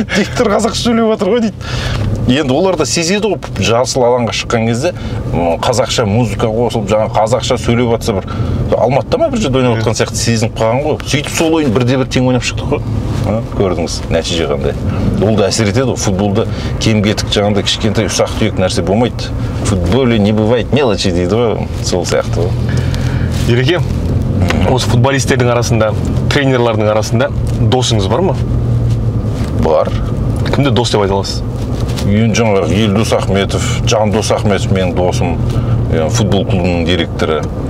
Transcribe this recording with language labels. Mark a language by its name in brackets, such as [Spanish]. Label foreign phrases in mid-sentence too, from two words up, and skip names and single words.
[Kazakh] Диктор қазақша сөйлеп отыр ғой дейді. Енді олар да сезеді ғой, жасыл алаңға шыққан кезде қазақша музыка қосылып, жаңа қазақша сөйлеп жатса бір Алматыда ма бір жерде ойнап жатқан сияқты сезініп қалған ғой. Сөйтіп сол ойын бірде-бір тең ойнап шықтық қой. Көрдіңіз, нәтиже қандай. Ол да әсер етеді ғой. Футболда кем-кетік жаңағыдай кішкентай ұсақ-түйек нәрсе болмайды. [Russian] В футболе не бывает мелочи [Kazakh] дейді ғой. Сол сияқты ғой. Ереке, осы футболистердің арасында, тренерлардың арасында досыңыз бар ма? Бар. Кімді дос деп айта аласыз? Енді жаңағы Елдос Ахметов, Жандос Ахметов менің досым, футбол клубының директоры.